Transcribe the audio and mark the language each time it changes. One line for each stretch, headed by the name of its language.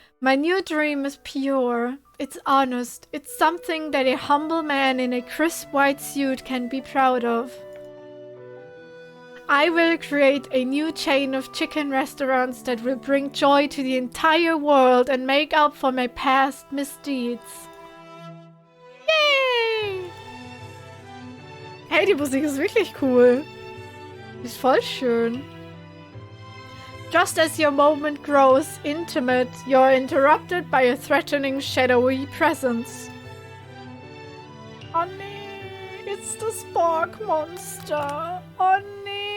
English: My new dream is pure. It's honest. It's something that a humble man in a crisp white suit can be proud of. I will create a new chain of chicken restaurants that will bring joy to the entire world and make up for my past misdeeds. Yay!
German: Hey, die Musik ist wirklich cool. Die ist voll schön.
English: Just as your moment grows intimate, you're interrupted by a threatening, shadowy presence. Oh nee, it's the Spark Monster. Oh nee.